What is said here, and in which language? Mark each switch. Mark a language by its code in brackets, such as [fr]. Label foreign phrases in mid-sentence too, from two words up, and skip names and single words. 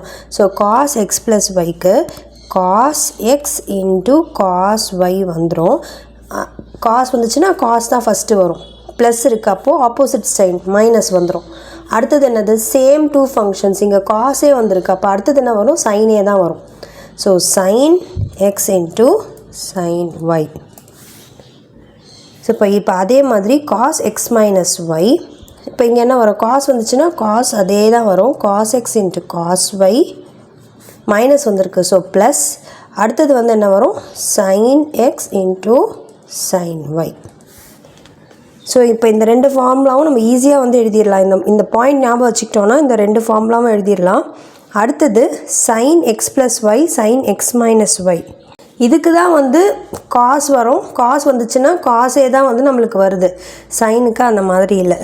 [en] so cos x plus y cos x into cos y வந்துடும். [ta] cos வந்துச்சுன்னா cos தான் ஃபஸ்ட்டு வரும், ப்ளஸ் இருக்குது அப்போது [en] opposite sign minus [ta] வந்துடும். அடுத்தது என்னது, [en] same 2 functions. [ta] இங்கே [en] cos a [ta] வந்திருக்கு, அப்போ அடுத்தது என்ன வரும், [en] sin a [ta] தான் வரும். [en] so sin x into sin y. [ta] ஸோ இப்போ அதே மாதிரி [en] cos x minus y, [ta] இப்போ இங்கே என்ன வரும், cos வந்துச்சுன்னா cos அதே தான் வரும், [en] cos x into cos y minus வந்திருக்கு, so plus. [ta] அடுத்தது வந்து என்ன வரும், [en] sin x into sin y. [ta] ஸோ இப்போ இந்த 2 ஃபார்முலாவும் நம்ம ஈஸியாக வந்து எழுதிடலாம். இந்த பாயிண்ட் ஞாபகம் வச்சுக்கிட்டோன்னா இந்த 2 ஃபார்முலாவும் எழுதிடலாம். [en] அடுத்தது sin x plus y, sin x minus y. [ta] இதுக்கு தான் வந்து cos வரும். cos வந்துச்சுன்னா [en] cos a [ta] தான் வந்து நம்மளுக்கு வருது, சைனுக்கு அந்த மாதிரி இல்லை.